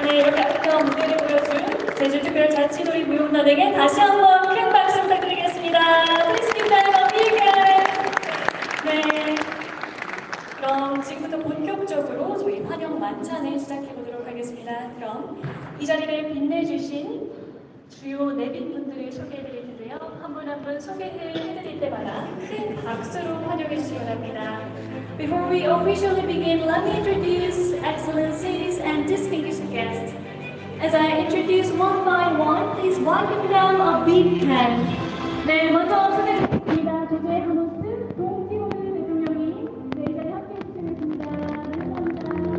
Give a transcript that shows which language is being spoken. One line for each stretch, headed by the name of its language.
Korean: 네, 이렇게 아름다운 무대를 보여준 제주특별자치도의 무용단에게 다시 한번 큰 박수 부탁드리겠습니다.
English: Please give them a big hand.
Korean: 네, 그럼 지금부터 본격적으로 저희 환영 만찬을 시작해 보도록 하겠습니다. 그럼 이 자리를 빛내주신 주요 4분 분들을 소개해드릴 텐데요. 한 분 한 분 소개를 해드릴 때마다 큰 박수로 환영해 주시기 바랍니다.
English: Before we officially begin, let me introduce excellencies and distinguished guests. As I introduce one by one, please welcome them a big hand.
Korean: 네, 먼저 소개드리겠습니다. 제주의 하노스 동기호르 대통령이 네, 이 자리에 함께 해주시겠습니다.